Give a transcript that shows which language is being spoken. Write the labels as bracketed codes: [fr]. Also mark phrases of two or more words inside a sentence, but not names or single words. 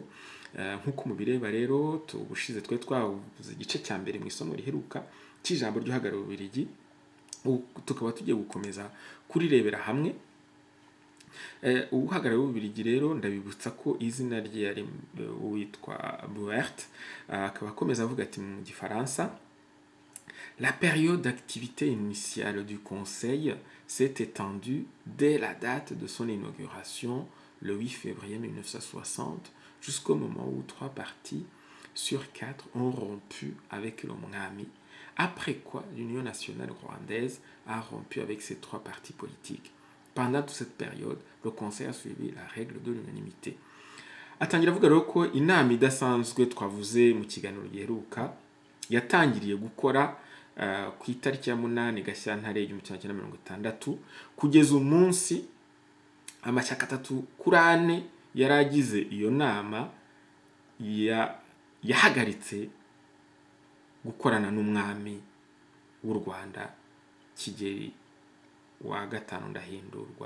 [rw] Nk'uko mubireba rero, tubushize twe twavuze igice cya mbere mu isomo riheruka cy'ijambo ry'uhagarariye Ububiligi, tukaba tugiye gukomeza kurirebera hamwe. Uhagarariye Ububiligi rero ndabibutsa ko izina rye yari witwa Buert. Akaba akomeza avuga ati mu Gifaransa: [fr] La période d'activité initiale du Conseil s'est étendue dès la date de son inauguration, le 8 février 1960, jusqu'au moment où 3 partis sur 4 ont rompu avec le Mwami, après quoi l'Union nationale rwandaise a rompu avec ces 3 partis politiques. Pendant toute cette période, le Conseil a suivi la règle de l'unanimité. [rw] Atangira avuga rero ko inama idasanzwe twavuze mu kiganiro giheruka yatangiriye gukora ku itariki ya 8 Gashyantare 1960, kugeza umunsi amashyaka 3 kuri 4 yaragize iyo nama yahagaritse gukorana n'umwami w'u Rwanda Kigeli wa gatanu Ndahindurwa.